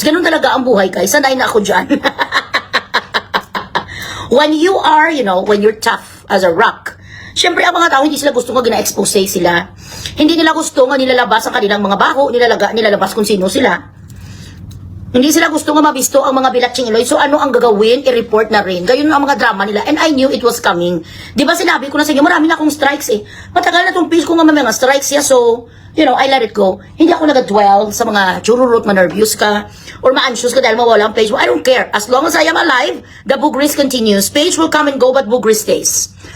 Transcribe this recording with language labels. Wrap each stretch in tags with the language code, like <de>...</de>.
<tl>Ganun talaga ang buhay, guys. Sanay na ako dyan.</tl> <en>When you are, you know, when you're tough as a rock,</en> <tl>syempre ang mga tao, hindi sila gusto nga gina-expose sila. Hindi nila gusto nga nilalabas ang kanilang mga baho, nilalabas kung sino sila. Hindi sila gusto nga mabisto ang mga bilatsing Iloy. So ano ang gagawin? I-report na rin. Gayun ang mga drama nila.</tl> <en>And I knew it was coming.</en> <tl>Di ba sinabi ko na sa inyo, marami na akong strikes eh. Matagal na itong page ko nga mga strikes yeah.</tl> <en>So, you know, I let it go.</en> <tl>Hindi ako nag-dwell sa mga chururot, ma-nervous ka, or ma-anxious ka dahil mawala ang page mo.</tl> <en>I don't care. As long as I am alive, the boogris continues. Page will come and go, but boogris stays.</en>